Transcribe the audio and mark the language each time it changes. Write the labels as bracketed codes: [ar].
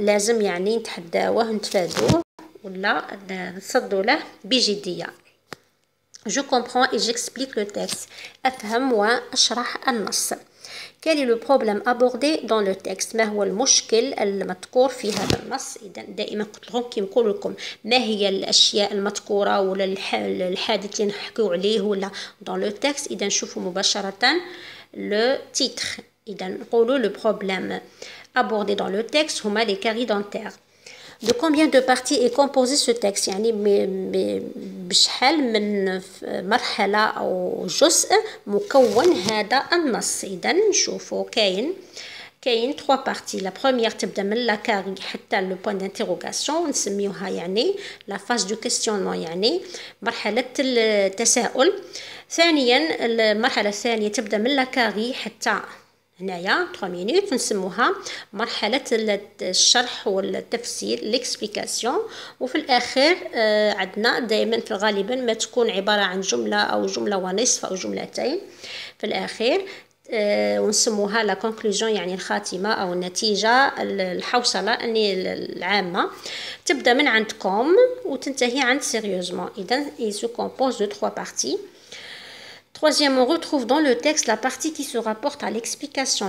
[ar] لازم يعني نتحداوه نتفادوه ولا نصدوا له بجدية. [fr] Je comprends et j'explique le texte. [ar] أفهم وأشرح النص. [fr] Quel est le problème abordé dans le texte؟ [ar] ما هو المشكل المذكور في هذا النص؟ إذا دائما قلت لكم كي نقول لكم ما هي الأشياء المذكورة ولا الحادث اللي نحكيو عليه ولا [fr] dans le texte. [ar] إذا نشوفوا مباشرة le titre. إذا نقولوا [fr] le problème abordé dans le texte [ar] هما [fr] les caries dentaires. De combien de parties est composé ce texte؟ [ar] يعني بشحال من مرحلة أو جزء مكون هذا النص. إذا نشوفوا كاين 3 parties. La première تبدأ من la carie حتى [fr] le point d'interrogation [ar] نسميوها يعني [fr] la phase du questionnement [ar] يعني مرحلة التساؤل. ثانيا المرحلة الثانية تبدأ من la carie حتى هنايا 3 مينوت نسموها مرحلة الشرح والتفسير [fr] l'explication. [ar] وفي الأخير عندنا دائما في غالبا ما تكون عبارة عن جملة أو جملة ونصف أو جملتين في الأخير ونسموها [fr] la conclusion [ar] يعني الخاتمة أو النتيجة الحوصلة العامة تبدأ من عندكم وتنتهي عند sérieusement. [fr] إذن il se compose de 3 parties. Troisième, on retrouve dans le texte la partie qui se rapporte à l'explication.